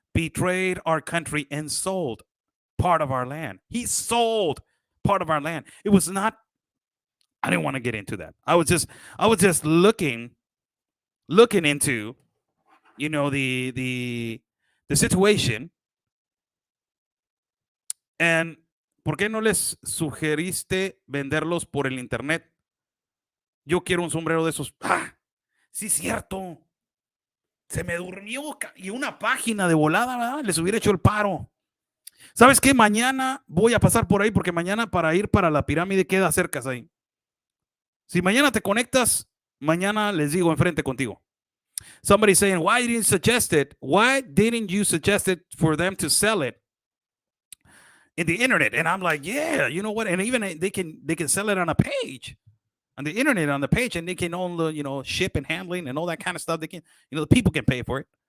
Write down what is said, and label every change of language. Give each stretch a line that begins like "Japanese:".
English: betrayed our country and sold part of our land. He sold part of our land. It was not, I didn't want to get into that. I was just looking into, you know, the situation.
Spanish: And ¿por qué no les sugeriste venderlos por el internet? Yo quiero un sombrero de esos. Ah, sí, cierto. Se me durmió y una página de volada, ¿verdad? Les hubiera hecho el paro. ¿Sabes qué? Mañana voy a pasar por ahí porque mañana para ir para la pirámide queda cerca ahí. Si mañana te conectas, mañana les digo enfrente contigo.
English: Somebody saying, why didn't you suggest it for them to sell it in the internet? And I'm like, yeah, you know what? And even they can sell it on a page, on the internet, on the page, and they can own the, you know, ship and handling and all that kind of stuff. They can, you know, the people can pay for it.